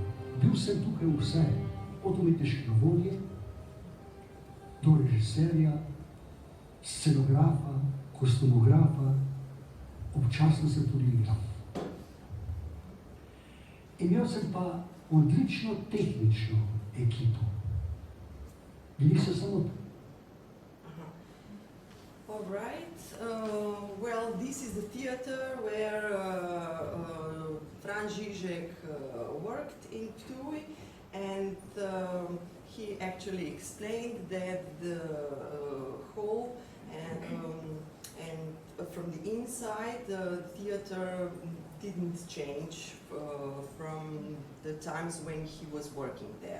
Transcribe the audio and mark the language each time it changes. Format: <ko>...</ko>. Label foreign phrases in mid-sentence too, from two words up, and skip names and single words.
<sl>Bil sem tukaj vse, od umetniškega vodje do režiserja, scenografa, kostumografa, občasno sem tudi igral. Imel sem pa odlično tehnično ekipo. Bili so samo...</sl> <en>All right. Well, this is the theater where Fran Žižek worked in Ptuj, and he actually explained that the hall and from the inside the theater didn't change from the times when he was working there.</en>